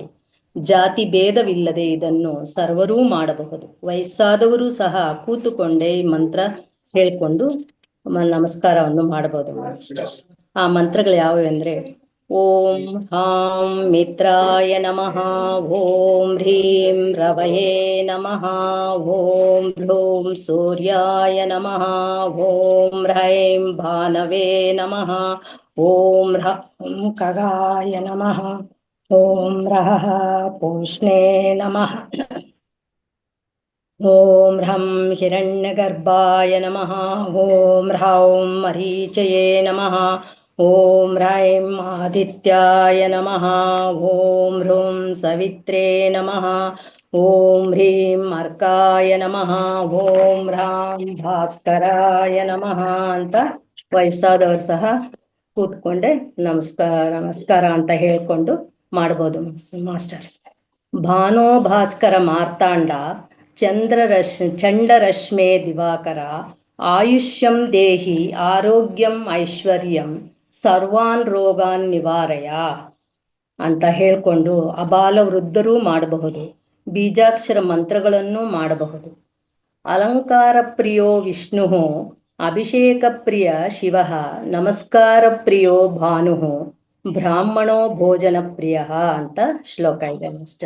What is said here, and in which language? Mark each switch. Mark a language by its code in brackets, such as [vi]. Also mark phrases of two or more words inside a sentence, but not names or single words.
[kn] ಜಾತಿ ಭೇದವಿಲ್ಲದೆ ಇದನ್ನು ಸರ್ವರೂ ಮಾಡಬಹುದು. ವಯಸ್ಸಾದವರು ಸಹ ಕೂತುಕೊಂಡೇ ಈ ಮಂತ್ರ ಹೇಳ್ಕೊಂಡು ನಮಸ್ಕಾರವನ್ನು ಮಾಡಬಹುದು ಮಾಸ್ಟರ್ಸ್. ಆ ಮಂತ್ರಗಳು ಯಾವುವು ಅಂದ್ರೆ: [sa] ಓಂ ಹಾಂ ಮಿತ್ರಾಯ ನಮಃ, ಓಂ ಹ್ರೀಂ ರವಯೇ ನಮಃ, ಓಂ ಭ್ರೂಂ ಸೂರ್ಯಾಯ ನಮಃ, ಓಂ ಹ್ರೈಂ ಭಾನವೇ ನಮಃ, ಓಂ ಹ್ರಂ ಖಗಾಯ ನಮಃ, ಓಂ ರಃ ಪೂಷ್ಣೇ ನಮಃ, ಓಂ ಹ್ರಂ ಹಿರಣ್ಯಗರ್ಭಾಯ ನಮಃ, ಓಂ ಹ್ರೌಂ ಮರೀಚಯೇ ನಮಃ, ಓಂ ಹ್ರೈಂ ಆದಿತ್ಯಾಯ ನಮಃ, ಓಂ ಹ್ರೂಂ ಸವಿತ್ರೇ ನಮಃ, ಓಂ ಹ್ರೀಂ ಅರ್ಕಾಯ ನಮಃ, ಓಂ ಹ್ರಾಂ ಭಾಸ್ಕರಾಯ ನಮಃ [kn] ಅಂತ ವಯಸ್ಸಾದವರು ಸಹ ಕೂತ್ಕೊಂಡೆ ನಮಸ್ಕಾರ ಅಂತ ಹೇಳ್ಕೊಂಡು ಮಾಡ್ಬೋದು ಮಾಸ್ಟರ್ಸ್. [sa] ಭಾನೋ ಭಾಸ್ಕರ ಮಾರ್ತಾಂಡ ಚಂಡರಶ್ಮೇ ದಿವಾಕರ ಆಯುಷ್ಯಂ ದೇಹಿ ಆರೋಗ್ಯಂ ಐಶ್ವರ್ಯಂ ಸರ್ವಾನ್ ರೋಗಾನ್ ನಿವಾರಯ [kn] ಅಂತ ಹೇಳ್ಕೊಂಡು ಅಬಾಲ ವೃದ್ಧರೂ ಮಾಡಬಹುದು. ಬೀಜಾಕ್ಷರ ಮಂತ್ರಗಳನ್ನು ಮಾಡಬಹುದು. [sa] ಅಲಂಕಾರ ಪ್ರಿಯೋ ವಿಷ್ಣು, ಅಭಿಷೇಕ ಪ್ರಿಯ ಶಿವ, ನಮಸ್ಕಾರ ಪ್ರಿಯೋ ಭಾನು, ಬ್ರಾಹ್ಮಣೋ ಭೋಜನ ಪ್ರಿಯ [kn] ಅಂತ ಶ್ಲೋಕ ಇದೆ ಮಾಸ್ಟರ್.